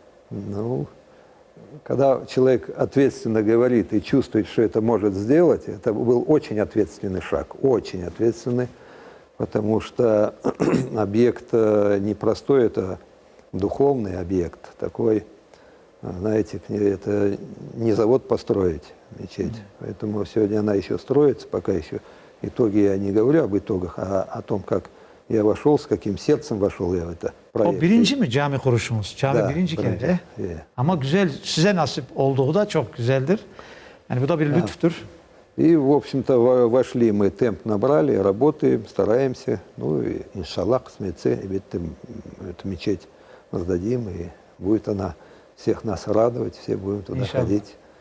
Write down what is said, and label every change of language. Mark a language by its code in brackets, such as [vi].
[ru] Ну, когда человек ответственно говорит и чувствует, что это может сделать, это был очень ответственный шаг, очень ответственный, потому что объект непростой, это духовный объект, такой, знаете, это не завод построить, мечеть. Поэтому сегодня она еще строится, пока еще итоги, я не говорю об итогах, а о том, как я вошел, с каким сердцем вошел я в это проект. [crh] O birinci mi cami kuruşumuz? Cami birinci kere. Ama güzel, size nasip olduğu da çok güzeldir. Yani bu da bir lütuftur. [ru] И, в общем-то, вошли мы, темп набрали, работаем, стараемся. Ну, и, иншаллах, смеце, эту мечеть сдадим, и будет она всех нас радовать, все будем туда ходить.